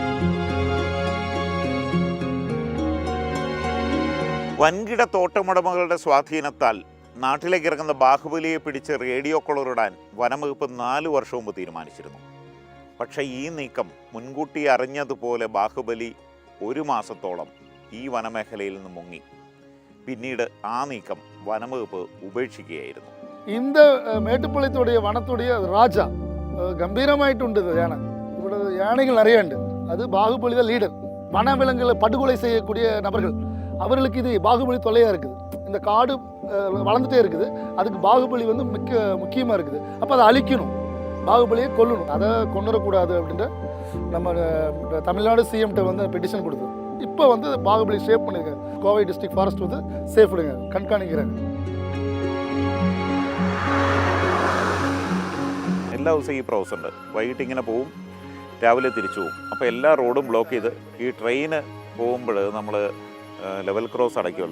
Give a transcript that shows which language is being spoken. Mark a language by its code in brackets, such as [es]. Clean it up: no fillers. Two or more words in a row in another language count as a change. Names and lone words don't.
[ml] വൻകിട തോട്ടമുടമകളുടെ സ്വാധീനത്താൽ നാട്ടിലേക്ക് ഇറങ്ങുന്ന ബാഹുബലിയെ പിടിച്ച് റേഡിയോ കൊളറിടാൻ വനംവകുപ്പ് 4 വർഷം മുമ്പ് തീരുമാനിച്ചിരുന്നു. പക്ഷേ ഈ നീക്കം മുൻകൂട്ടി അറിഞ്ഞതുപോലെ ബാഹുബലി 1 മാസത്തോളം ഈ വനമേഖലയിൽ നിന്ന് മുങ്ങി. പിന്നീട് ആ നീക്കം വനംവകുപ്പ് ഉപേക്ഷിക്കുകയായിരുന്നു. [ta] இந்த மேட்டுப்பாளையத்துடைய வனத்துடைய ராஜா கம்பீரமாயிட்டு யானை. இவ்வளோ யானைகள் நிறைய உண்டு. அது பாகுபலி தான் லீடர். வனவிலங்குகளை படுகொலை செய்யக்கூடிய நபர்கள், அவர்களுக்கு இது பாகுபலி தொல்லையாக இருக்குது. இந்த காடு வளர்ந்துட்டே இருக்குது, அதுக்கு பாகுபலி வந்து முக்கியமாக இருக்குது. அப்போ அதை அழிக்கணும், பாகுபலியை கொல்லணும், அதை கொண்டுடக்கூடாது அப்படின்ற நம்ம தமிழ்நாடு சிஎம்கிட்ட வந்து பெட்டிஷன் கொடுத்தது. இப்போ வந்து பாகுபலி சேஃப் பண்ணியிருக்காங்க. கோவை டிஸ்ட்ரிக்ட் ஃபாரஸ்ட் வந்து சேஃப் பண்ணுங்க, கண்காணிக்கிறாங்க. [ml] എല്ലാ ദിവസവും ഈ പ്രോസസ് ഉണ്ട്. വൈകിട്ട് ഇങ്ങനെ പോവും, രാവിലെ തിരിച്ചു പോവും. അപ്പോൾ എല്ലാ റോഡും ബ്ലോക്ക് ചെയ്ത് ഈ ട്രെയിന് പോകുമ്പോൾ നമ്മൾ [en] level cross [ml] അടയ്ക്കുമല്ലോ.